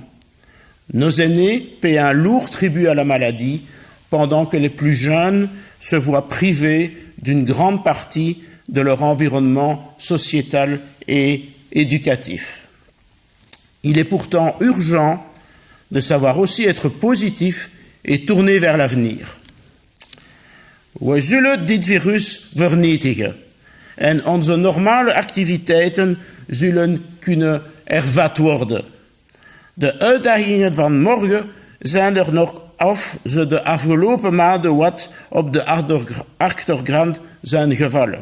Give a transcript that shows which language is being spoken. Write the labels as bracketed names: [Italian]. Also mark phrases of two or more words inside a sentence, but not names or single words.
[French] Nos aînés paient un lourd tribut à la maladie, pendant que les plus jeunes se voient privés d'une grande partie de leur environnement sociétal et éducatif. Il est pourtant urgent de savoir aussi être positif et tourné vers l'avenir. [Dutch] We zullen dit virus vernietigen en onze normale activiteiten zullen kunnen hervat worden. De uitdagingen van morgen zijn er nog of ze de afgelopen maanden wat op de achtergrond zijn gevallen.